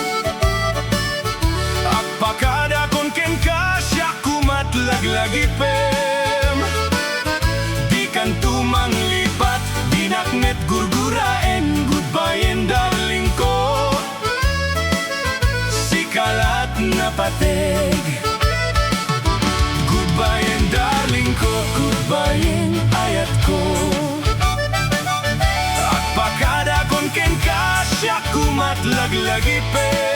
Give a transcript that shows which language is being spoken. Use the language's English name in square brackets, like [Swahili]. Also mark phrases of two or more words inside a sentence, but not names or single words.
[Iloko] Apakada kon ken kasya kumat laglagi pem. Di kan tumang lipat, dinaknet gurguraen. [English] Goodbye and [Iloko] darling ko, sikalat na pateg. [English] Goodbye and [Iloko] darling ko, [English] goodbye and [Iloko] ayat ko. Pakada kon ken kasya kumat laglagi pe